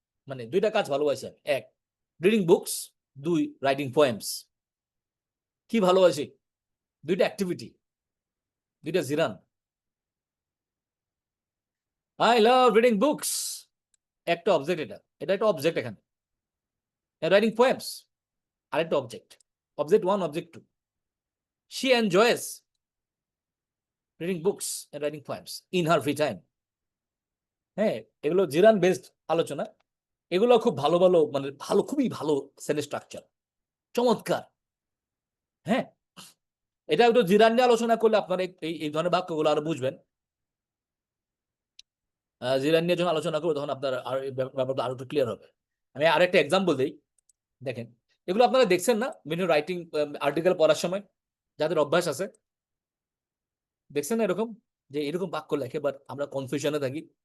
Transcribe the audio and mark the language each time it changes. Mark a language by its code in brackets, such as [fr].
[bn] মানে দুইটা কাজ ভালোবাসি আমি, এক রিডিং বুকস, দুই রাইটিং পোয়েমস। কি ভালোবাসি? দুইটা অ্যাক্টিভিটি, দুইটা জিরান। [en] I love reading books [bn] একটা অবজেক্ট, এটা এটা একটা অবজেক্ট এখানে। [en] and writing poems. [bn] আরেকটা [en] object. Object 1, object 2. She enjoys reading books and writing poems in her free time. [bn] হ্যাঁ, এগুলো জিরান বেসড আলোচনা। এগুলো খুব ভালো ভালো মানে ভালো, খুবই ভালো সেন্টেন্স স্ট্রাকচার, চমৎকার। হ্যাঁ, এটা একটু জিরান নিয়ে আলোচনা করলে আপনারা এই ধরনের বাক্যগুলো আরো বুঝবেন। জিরান নিয়ে যখন আলোচনা করবো তখন আপনার আর এই ব্যাপারটা আরো একটু ক্লিয়ার হবে। আমি আরেকটা এক্সাম্পল দিই, দেখেন এগুলো আপনারা দেখছেন না বিভিন্ন রাইটিং আর্টিকেল পড়ার সময়, যাদের অভ্যাস আছে, দেখছেন না এরকম যে এরকম বাক্য লেখে, বাট আমরা কনফিউশনে থাকি।